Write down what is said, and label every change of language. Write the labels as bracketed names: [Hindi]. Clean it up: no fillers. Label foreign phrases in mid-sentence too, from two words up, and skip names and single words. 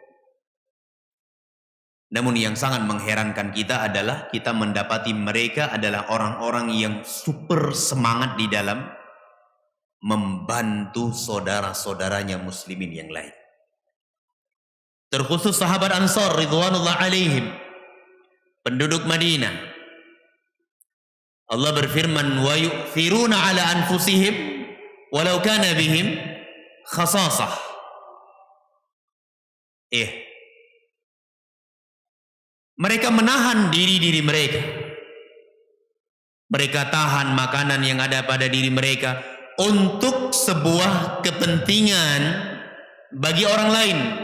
[Indonesian] Namun yang sangat mengherankan kita adalah kita mendapati mereka adalah orang-orang yang super semangat di dalam membantu saudara-saudaranya muslimin yang lain. Terkhusus sahabat Ansar [Arabic] رضوان الله عليهم, [Indonesian] penduduk Madinah. Allah berfirman, [Arabic] ويؤثرون على أنفسهم ولو كان بهم خصاصة. [Indonesian] Mereka menahan diri mereka. Mereka tahan makanan yang ada pada diri mereka untuk sebuah kepentingan bagi orang lain.